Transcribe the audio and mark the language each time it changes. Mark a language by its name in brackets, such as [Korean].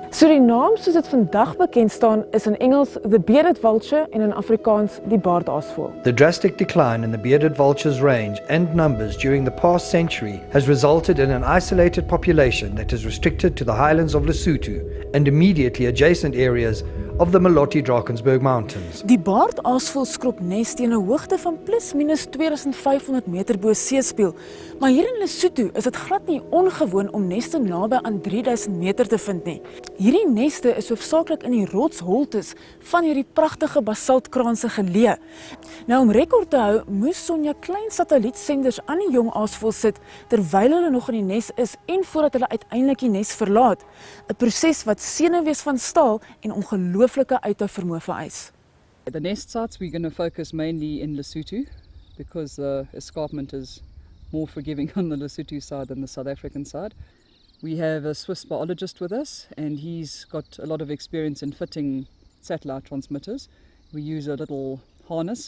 [Afrikaans] So die naam soos dit vandag bekend staan is in Engels [English] the bearded vulture [Afrikaans] en in Afrikaans die baardaasvoël. [English] The drastic decline in the bearded vulture's range and numbers during the past century has resulted in an isolated population that is restricted to the highlands of Lesotho and immediately adjacent areas of the Maloti-Drakensberg Mountains. [Afrikaans] Die baardaasvoël skrop nes teen 'n hoogte van plus minus 2500 meter bo seespieël, maar hier in Lesotho is dit glad nie ongewoon om neste naby aan 3000 meter te vind nie. Hierdie neste is hoofsaaklik in die rotsholtes van hierdie pragtige basaltkraanse geleë. Nou, om rekord te hou, moes Sonja klein satellietsenders aan die jong aasvoël sit terwyl hulle nog in die nes is en voordat hulle uiteindelik die nes verlaat. 'n Proses wat senuwees van staal en ongelooflike uithouvermoë vereis. [English] The nest sites we're going to focus mainly in Lesotho because the escarpment is more forgiving on the Lesotho side than the South African side. We have a Swiss biologist with us, and he's got a lot of experience in fitting satellite transmitters. We use a little harness.